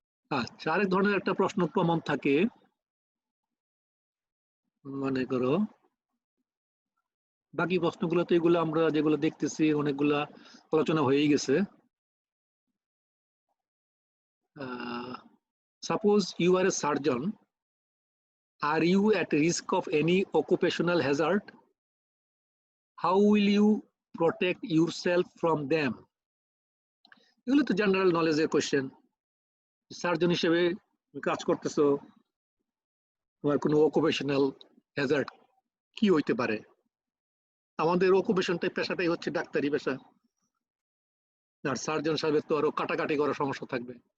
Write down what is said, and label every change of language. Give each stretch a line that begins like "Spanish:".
Bangla: আচ্ছা, আরেক ধরনের একটা প্রশ্ন কমন থাকে, মনে করো বাকি প্রশ্নগুলো তো এগুলো আমরা যেগুলো দেখতেছি অনেকগুলা আলোচনা হয়েই গেছে।
English: Suppose you are a surgeon, are you at risk of any occupational hazard? How will you protect yourself from them?
Bangla: এগুলো তো জেনারেল নলেজের কোয়েশ্চেন। সার্জন হিসেবে কাজ করতেছো, তোমার কোনো অকুপেশনাল হ্যাজার্ড কি হইতে পারে? আমাদের অকুপেশনটাই, পেশাটাই হচ্ছে ডাক্তারি পেশা, আর সার্জন সাহেবের তো আরো কাটাকাটি করার সমস্যা থাকবে।